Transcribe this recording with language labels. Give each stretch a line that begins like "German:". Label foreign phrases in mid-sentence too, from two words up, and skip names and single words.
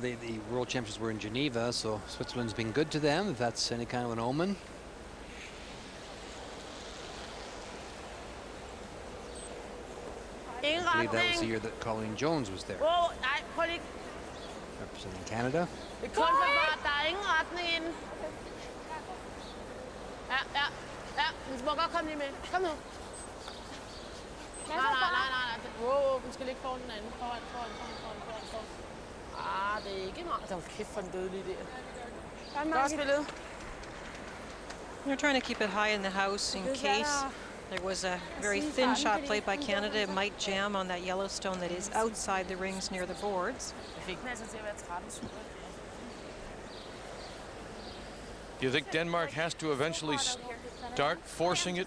English: The World Championships were in Geneva, so Switzerland's been good to them, if that's any kind of an omen. I believe that was the year that Colleen Jones was there. Representing Canada.
Danish: Det er kun for der er ingen retning inden. Ja. Den må godt komme lige med. Kom nu. Nej. Wow, den skal ligge foran den anden. Foran. Det er ikke meget. Der var kæft for en dødelig der. Godt spillet.
English: They're trying to keep it high in the house in case there was a very thin shot played by Canada. It might jam on that yellow stone that is outside the rings near the boards. Do you think Denmark has to eventually start forcing it?